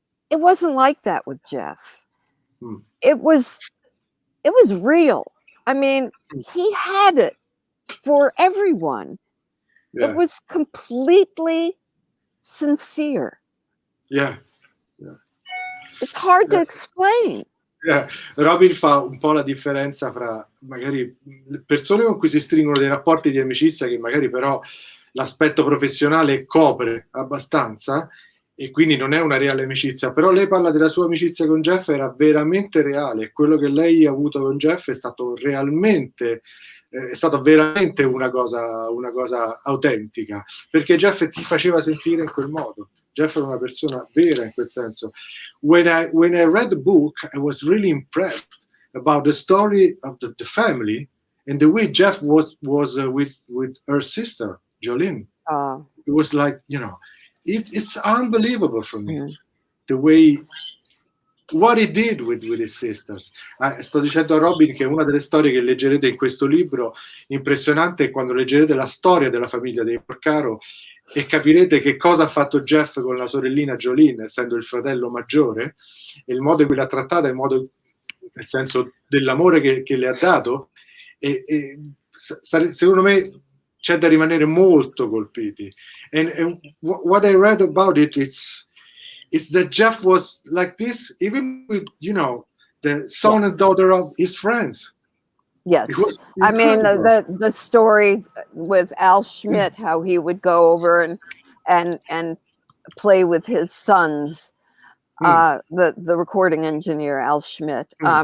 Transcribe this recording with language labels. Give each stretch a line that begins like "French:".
English: It wasn't like that with Jeff. It was real. I mean, he had it for everyone. Yeah. It was completely sincere. Yeah. It's hard to explain.
Italian: Robyn fa un po' la differenza fra magari persone con cui si stringono dei rapporti di amicizia che magari però l'aspetto professionale copre abbastanza e quindi non è una reale amicizia, però lei parla della sua amicizia con Jeff, era veramente reale. Quello che lei ha avuto con Jeff è stato realmente è stata veramente una cosa autentica, perché Jeff ti faceva sentire in quel modo. Jeff era una persona vera in quel senso.
English: When I read the book, I was really impressed about the story of the family and the way Jeff was with her sister, Jolene. It was like, you know, it's unbelievable for me, the way what he did with his sisters.
Italian: Sto dicendo a Robyn che una delle storie che leggerete in questo libro impressionante è quando leggerete la storia della famiglia dei Porcaro e capirete che cosa ha fatto Jeff con la sorellina Jolene, essendo il fratello maggiore, e il modo in cui l'ha trattata, nel senso dell'amore che le ha dato, e secondo me c'è da rimanere molto colpiti.
English: And what I read about it's that Jeff was like this, even with, you know, the son and daughter of his friends. Yes. I mean, the story with Al Schmidt, how he would go over and play with his sons, the recording engineer, Al Schmidt.